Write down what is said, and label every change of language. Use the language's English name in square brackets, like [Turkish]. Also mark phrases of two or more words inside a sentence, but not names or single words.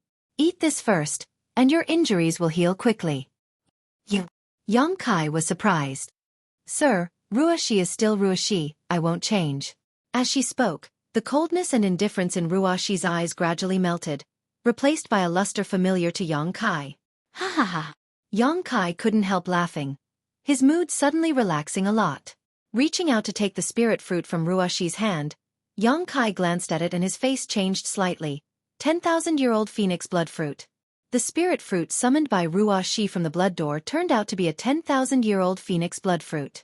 [English] Eat this first, and your injuries will heal quickly." You. Yang Kai was surprised. "Sir, Ruoxi is still Ruoxi, I won't change." As she spoke, the coldness and indifference in Ruoxi's eyes gradually melted, replaced by a luster familiar to Yang Kai. Ha ha ha. Yang Kai couldn't help laughing, his mood suddenly relaxing a lot. Reaching out to take the spirit fruit from Ruoxi's hand, Yang Kai glanced at it and his face changed slightly. 10,000-year-old phoenix blood fruit. The spirit fruit summoned by Ruoxi from the blood door turned out to be a 10,000-year-old phoenix blood fruit.